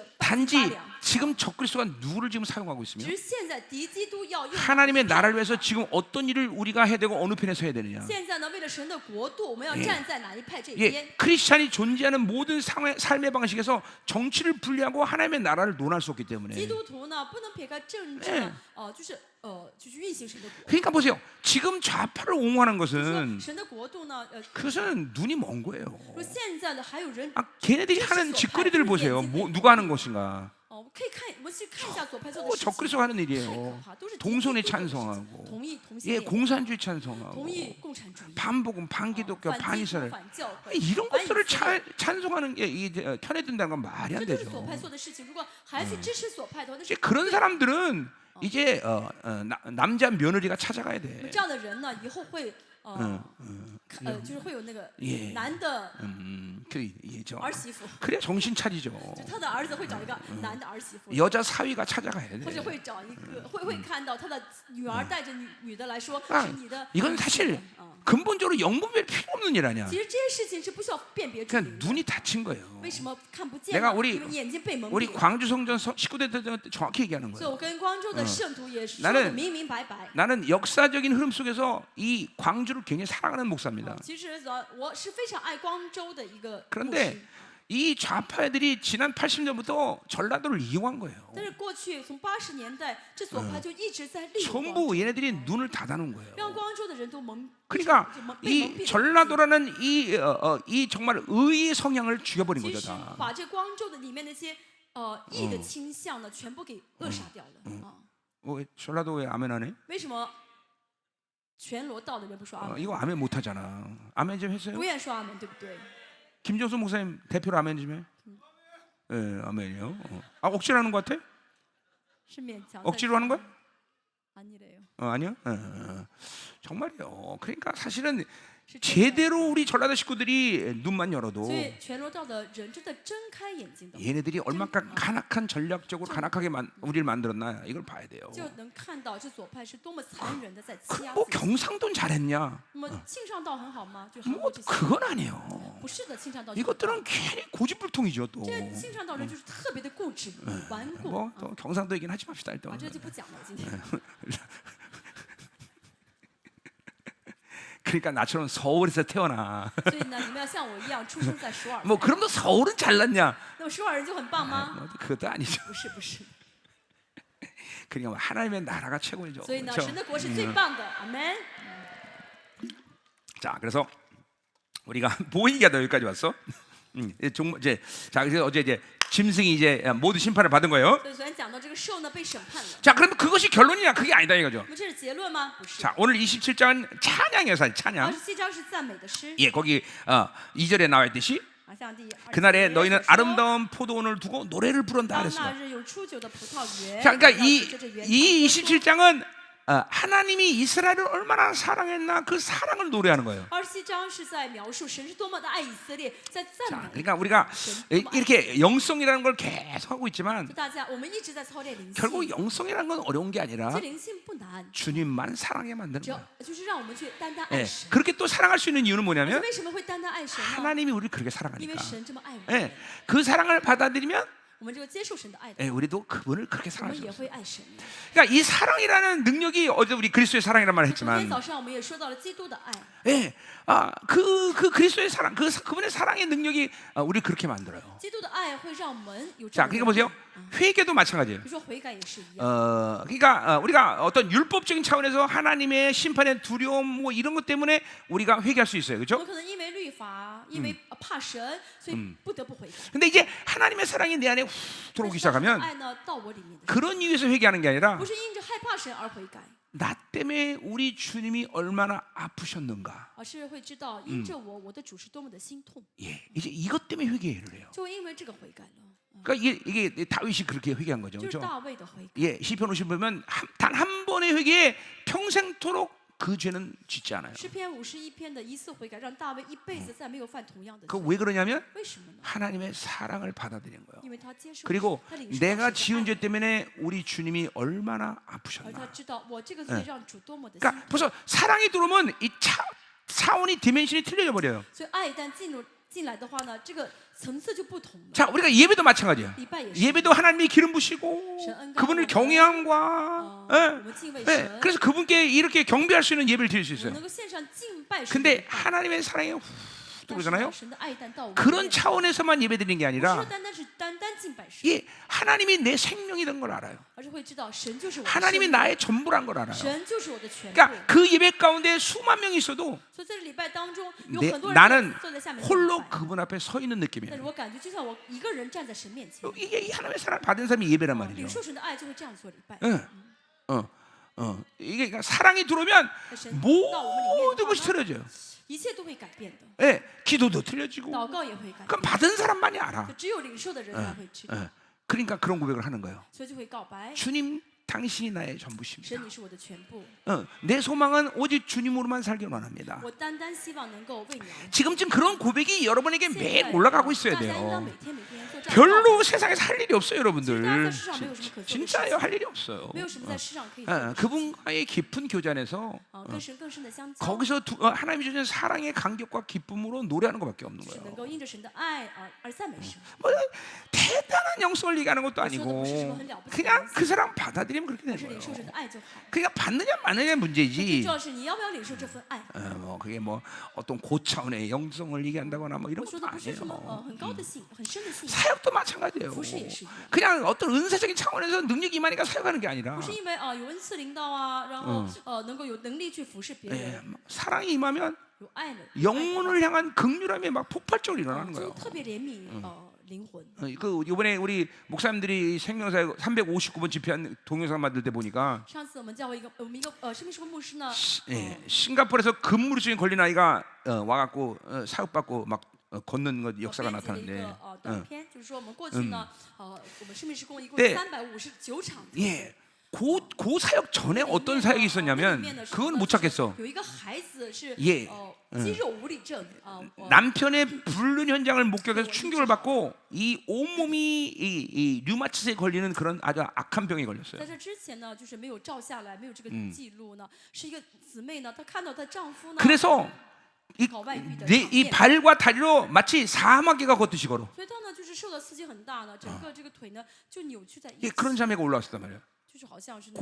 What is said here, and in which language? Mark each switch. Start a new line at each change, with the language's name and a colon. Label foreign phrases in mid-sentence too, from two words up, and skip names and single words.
Korean: 단지
Chinese: 发凉，
Korean: 지금 적그리스도가 누구를 지금 사용하고
Chinese: 只
Korean: 있으며
Chinese: 是现在敌基督要用
Korean: 하나님의 나라를 위해서 지금 어떤 일을 우리가 해야 되고 어느 편에 서야 되느냐.
Chinese: 现在呢，为了神的国度，我们要站在哪一派这边？
Korean: 예, 크리스찬이 존재하는 모든 삶의 방식에서 정치를 분리하고 하나님의 나라를 논할 수 없기
Chinese: 基
Korean: 때문에
Chinese: 督徒呢，不能撇开政治呢，就是运行神的国。
Korean: 그러니까 보세요. 지금 좌파를 옹호하는
Chinese: 说
Korean: 것은
Chinese: 神的国度呢，
Korean: 그것은 눈이 먼 거예요.
Chinese: 说现在呢还有人
Korean: 걔네들이 하는 짓거리들을 보세요. 누가 하는 것인가.
Chinese: 我们可以看，我们去看一下左派做的
Korean: 뭐
Chinese: 事情，
Korean: 적그리스도가 하는
Chinese: 太
Korean: 일이에요.
Chinese: 可怕，都是敌基督
Korean: 동성애
Chinese: 做的事情
Korean: 찬성하고
Chinese: 同意同性
Korean: 예,
Chinese: 恋，
Korean: 공산주의 찬성하고
Chinese: 同意共产主义，
Korean: 반복음, 반기독교,
Chinese: 反基督
Korean: 반이스라엘
Chinese: 反教会，
Korean: 이런
Chinese: 反以
Korean: 것들을
Chinese: 色列
Korean: 찬송하는 게 이게 편해든다는 건 말이
Chinese: 这
Korean: 안
Chinese: 都是
Korean: 되죠.
Chinese: 左派做的事情。如果还去支持左派的话，那
Korean: 이제
Chinese: 是
Korean: 그런 사람들은 이제 남자 며느리가 찾아가야
Chinese: 那么
Korean: 돼.
Chinese: 这样的人呢，以后会就是会有那个
Korean: 예
Chinese: 男的
Korean: 그죠.
Chinese: 儿媳妇，
Korean: 그래야 정신 차리죠.
Chinese: 就他的儿子会找一个男的儿媳妇，
Korean: 여자 사위가 찾아가야
Chinese: 或者
Korean: 돼.
Chinese: 会找一个会看到他的女儿带着女的来说
Korean: 아,
Chinese: 是你的
Korean: 이건
Chinese: 儿媳
Korean: 사실
Chinese: 妇。
Korean: 근본적으로 영분별 필요 없는 일 아니야.
Chinese: 其实这些事情是不需要辨别出
Korean: 그냥
Chinese: 灵的。
Korean: 눈이 다친 거예요.
Chinese: 为什么看不见
Korean: 내가
Chinese: 呢？
Korean: 우리
Chinese: 因为眼睛被蒙
Korean: 우리
Chinese: 蔽。
Korean: 광주 성전 19대 때 정확히 얘기하는
Chinese: 所以
Korean: 거예요.
Chinese: 我跟光州的圣徒也是说
Korean: 나는
Chinese: 的明明白白。
Korean: 나는 역사적인 흐름 속에서 이 광주를 굉장히 사랑하는 목사입니다.
Chinese: 其实我是非常爱光州的一个牧师，
Korean: 그런데 이 좌파애들이 지난 80년부터 전라도를 이용한 거예요.
Chinese: 但是过去从80年代，这左派就一直在利用光州，
Korean: 전부 얘네들이 눈을 닫아놓은 거예요.
Chinese: 让光州的人都蒙，
Korean: 그러니까
Chinese: 就被蒙蔽
Korean: 이
Chinese: 了。
Korean: 전라도라는 이 정말 의의 성향을 죽여버린
Chinese: 其
Korean: 거죠
Chinese: 实
Korean: 다.
Chinese: 把这光州的里面那些义的倾向呢，全部给扼杀掉了啊。
Korean: 왜 전라도 왜 아멘 안 해?
Chinese: 为什么全罗道的人不说阿门，
Korean: 이거 아멘 못 하잖아. 아멘 좀 했어요?
Chinese: 不愿意说阿门，对不对？
Korean: 김정수 목사님 대표로 아멘 좀 해. 예, 아멘이요. 아 억지로 하는 것 같아?
Chinese: 是勉强。
Korean: 억지로 하는 거야? 아니래요. 아니야? 정말이요. 그러니까 사실은
Chinese: 是真的。
Korean: 제대로 우리 전라도 식구들이 눈만 열어도
Chinese: 所以全罗道的人真的睁开眼睛的，
Korean: 얘네들이 얼마큼 간악한 전략적으로 간악하게 우리를 만들었나 이걸 봐야 돼요.
Chinese: 就能看到这左派是多么残忍的在欺压
Korean: 뭐
Chinese: 自己。
Korean: 경상도는 잘했냐?
Chinese: 那么庆尚道很好吗？就韩
Korean: 뭐
Chinese: 国这些，
Korean: 그건 아니에요.
Chinese: 不是的，庆尚道就很棒。
Korean: 이것들은 괜히 고집불통이죠 또.
Chinese: 这个庆尚道人就是特别的固执顽固。
Korean: 뭐 또 경상도 얘기는 하지 맙시다 일단.
Chinese: 啊，这就不讲了，今天。
Korean: 그러니까 나처럼 서울에서 태어나.
Chinese: 所以呢，你们要像我一样出生在首尔。
Korean: 뭐 그럼도 서울은 잘났냐?
Chinese: 那么首尔人就很棒吗？
Korean: 뭐 그것도 아니죠.
Chinese: 不是，不是。
Korean: 그러니까 뭐 하나님의 나라가 최고이죠.
Chinese: 所以呢，
Korean: 그렇죠?
Chinese: 神的国是最棒的，阿门。
Korean: 자, 그래서 우리가 뭐 얘기하다 여기까지 왔어? 이제 자, 그래서 어제 이제 짐승이 이제 모두 심판을 받은 거예요.
Chinese: 所以昨天讲到这个兽呢被审判了，
Korean: 자, 그러면 그것이 결론이냐? 그게 아니다 이거죠.
Chinese: 那么这是结论吗？不是。
Korean: 자, 오늘 27장은 찬양이에요, 사실 찬양.
Chinese: 27 章是赞美的诗，
Korean: 예, 거기 2절에 나와 있듯이
Chinese: 好像第二
Korean: 그날에
Chinese: 节
Korean: 너희는
Chinese: 说
Korean: 아름다운 포도원을 두고 노래를 부른다
Chinese: 当
Korean: 그랬어요.
Chinese: 那日有初酒的葡萄园。
Korean: 자, 그러니까
Chinese: 要指着这园
Korean: 이
Chinese: 唱歌说
Korean: 27장은 하나님이 이스라엘을 얼마나 사랑했나 그 사랑을 노래하는 거예요.
Chinese: 27 章是在描述神是多么的爱以色列，在赞
Korean: 자,
Chinese: 美。
Korean: 그러니까 우리가 이렇게 영성이라는 걸 계속 하고 있지만
Chinese: 就大家，我们一直在操练灵
Korean: 결국
Chinese: 性，
Korean: 영성이라는 건 어려운 게 아니라
Chinese: 这灵性不难，
Korean: 주님만 사랑해 만드는
Chinese: 只要
Korean: 거예요.
Chinese: 就是让我们去单单爱
Korean: 예,
Chinese: 神。
Korean: 그렇게 또 사랑할 수 있는 이유는
Chinese: 那
Korean: 뭐냐면
Chinese: 为什么会单单爱神呢？
Korean: 하나님이 우리를 그렇게
Chinese: 因为
Korean: 사랑하니까.
Chinese: 神这么爱我们，
Korean: 예, 그 사랑을 받아들이면
Chinese: 我们这个接受神的爱的，
Korean: 예, 우리도 그분을 그렇게
Chinese: 我
Korean: 사랑할
Chinese: 们
Korean: 수
Chinese: 也
Korean: 있어요.
Chinese: 会爱神。
Korean: 그러니까 이 사랑이라는 능력이 어제 우리 그리스도의 사랑이란 말을
Chinese: 昨天
Korean: 했지만
Chinese: 早上我们也说到了基督的爱，
Korean: 예, 그 그리스도의 사랑, 그분의 사랑의 능력이 우리 그렇게 만들어요.
Chinese: 基督的爱会让我们有这
Korean: 자,
Chinese: 样的
Korean: 그러니까
Chinese: 能力。
Korean: 보세요. 회개도 마찬가지예요.
Chinese: 比如说悔改也是一样。
Korean: 그러니까 우리가 어떤 율법적인 차원에서 하나님의 심판의 두려움 뭐 이런 것 때문에 우리가 회개할 수 있어요,
Chinese: 我
Korean: 그렇죠?
Chinese: 们可能因为律法，因为怕神，所以不得不悔改。
Korean: 근데 이제 하나님의 사랑이 내 안에 훅
Chinese: 但
Korean: 들어오기
Chinese: 是当神的
Korean: 시작하면
Chinese: 爱呢到我里面的时候，
Korean: 그런 이유에서 회개하는 게 아니라
Chinese: 不是因着害怕神而悔改，
Korean: 나 때문에 우리 주님이 얼마나 아프셨는가.
Chinese: 而是会知道因着我，我的主是多么的心痛，
Korean: 예, 이제 이것 때문에 회개를 해요.
Chinese: 就会因为这个悔改了。
Korean: 그러니까 이게 다윗이 그렇게 회개한 거죠,
Chinese: 就是
Korean: 그렇죠?
Chinese: 大卫的悔改。
Korean: 예, 시편 50 보면 단 한 번의 회개에 평생토록 그 죄는 짓지 않아요.
Chinese: 诗篇51篇的一次悔改，让大卫一辈子再没有犯同样的
Korean: 그
Chinese: 罪。
Korean: 왜 그러냐면
Chinese: 为什么呢？
Korean: 하나님의 사랑을 받아들인 거예요.
Chinese: 因为他接受，
Korean: 그리고
Chinese: 他领受
Korean: 내가
Chinese: 到神
Korean: 지은
Chinese: 的
Korean: 죄
Chinese: 爱，
Korean: 때문에 우리 주님이 얼마나
Chinese: 而他
Korean: 아프셨나.
Chinese: 知道我这个罪让主多么的心
Korean: 그러니까
Chinese: 痛。
Korean: 벌써 사랑이 들어오면 이 차원이 디멘션이 틀려져 버려요.
Chinese: 所以爱一旦进来的话呢，这个层次就不同了。
Korean: 자, 우리가 예배도 마찬가지예요.
Chinese: 礼拜也是，
Korean: 예배도 하나님이 기름 부시고 그분을 경외함과
Chinese: 我们敬畏
Korean: 예,
Chinese: 神，
Korean: 그래서 그분께 이렇게 경배할 수 있는 예배를 드릴 수
Chinese: 我们
Korean: 있어요.
Chinese: 能够献上敬拜神的
Korean: 근데
Chinese: 礼拜。
Korean: 하나님의 사랑이 훅
Chinese: 但是
Korean: 들어오잖아요.
Chinese: 呢神的爱一旦到我们里面
Korean: 그런 차원에서만 예배드리는 게
Chinese: 不是说
Korean: 아니라
Chinese: 单单敬拜神，
Korean: 예, 하나님이 내 생명이던 걸 알아요.
Chinese: 而是会知道神就是我的
Korean: 하나님이
Chinese: 生命，
Korean: 나의 전부란 걸 알아요.
Chinese: 神就是我的全部。
Korean: 그러니까 그 예배 가운데 수만 명이 있어도
Chinese: 所以在这礼拜当中，有
Korean: 내,
Chinese: 很多
Korean: 나는
Chinese: 人坐在下面敬
Korean: 홀로
Chinese: 拜，
Korean: 그분 앞에 서 있는
Chinese: 但
Korean: 느낌이에요.
Chinese: 是我感觉就像我一个人站在神面前，
Korean: 이게 이 하나님의 사랑 받은 사람이 예배란
Chinese: 领
Korean: 말이죠.
Chinese: 受神的爱就会这样做礼拜。
Korean: 이게 그러니까 사랑이 들어오면
Chinese: 那神到我们里面
Korean: 모든
Chinese: 的
Korean: 것이
Chinese: 话呢，
Korean: 틀어져요.
Chinese: 一切都会改变的，
Korean: 예, 기도도 틀려지고
Chinese: 祷告也会改
Korean: 그럼
Chinese: 变，
Korean: 받은 사람만이 알아.
Chinese: 就只有领受的人才会知道，
Korean: 예, 그러니까 그런 고백을 하는 거예요.
Chinese: 所以就会告白。
Korean: 주님 당신이 나의 전부십니다.
Chinese: 神你是我的全部，
Korean: 내 소망은 오직 주님으로만 살기를 원합니다.
Chinese: 我单单希望能够为你而活。
Korean: 지금쯤 그런 고백이 여러분에게
Chinese: 现
Korean: 매일
Chinese: 在
Korean: 올라가고 있어야
Chinese: 大家应当
Korean: 돼요.
Chinese: 每天做这样的
Korean: 별로 세상에서 할 일이 없어요,
Chinese: 其实大家
Korean: 여러분들.
Chinese: 在世上没有什么可做的事
Korean: 진짜요,
Chinese: 情，
Korean: 할 일이 없어요.
Chinese: 没有什么在世上可以做的事情。
Korean: 그분과의 깊은 교제 안에서
Chinese: 跟神更深的相交，
Korean: 거기서 하나님이 주신 사랑의 감격과 기쁨으로 노래하는 것밖에 없는
Chinese: 是能
Korean: 거예요.
Chinese: 够因着神的爱而赞美神。
Korean: 뭐 대단한 영성을 얘기하는 것도 아니고 그냥 그 사람 받아들이면 그렇게
Chinese: 但
Korean: 되는
Chinese: 是领
Korean: 거예요.
Chinese: 受神的爱就好。
Korean: 그러니까 받느냐 마느냐
Chinese: 最
Korean: 문제지.
Chinese: 重要是你要不要领受这份爱。
Korean: 뭐 그게 뭐 어떤 고차원의 영성을 얘기한다거나 뭐 이런
Chinese: 我说
Korean: 것도
Chinese: 的不是什么
Korean: 아니에요.
Chinese: 很高的信，很深的信，
Korean: 사역도 마찬가지예요.
Chinese: 服侍也是一样。
Korean: 그냥 어떤 은사적인 차원에서 능력이 임하니까 사역하는 게 아니라
Chinese: 不是因为有恩赐领导啊，然后能够有能力去服侍别
Korean: 예,
Chinese: 人，
Korean: 사랑이 임하면
Chinese: 有爱的
Korean: 영혼을 향한 극률함이 막 폭발적으로 일어나는
Chinese: 就
Korean: 거예요.
Chinese: 特别怜悯灵魂。
Korean: 그 이번에 우리 목사님들이 생명사에 359번 집회한 동영상 만들 때 보니까
Chinese: 上次我们教会我们一个生命时空牧师呢，
Korean: 싱가포르에서 근무증에 걸린 아이가 와갖고 사육받고 막 걷는 것 역사가
Chinese: 编辑了一
Korean: 나타났는데
Chinese: 个短片，就是说我们过去呢，我们生命时空一共对 359场。
Korean: 예, 그 사역 전에 어떤 사역이 있었냐면 그건 못 찾겠어.
Chinese: 有一个孩子是
Korean: 예
Chinese: 肌肉无力症
Korean: 남편의 불륜 현장을 목격해서 충격을 받고 이 온몸이 이 류마티스에 걸리는 그런 아주 악한 병에 걸렸어요.
Chinese: 在这之前呢，就是没有照下来，没有这个记录呢，是一个姊妹呢，她看到她丈夫呢，
Korean: 그래서
Chinese: 搞外遇的
Korean: 이
Chinese: 场面，
Korean: 발과 다리로 마치 사마귀가 걷듯이 걸어.
Chinese: 所以她呢就是受的刺激很大呢，整个这个腿呢就扭曲在一
Korean: 예,
Chinese: 起，
Korean: 그런 자매가 올라왔단 말이야.
Chinese: 就是好像是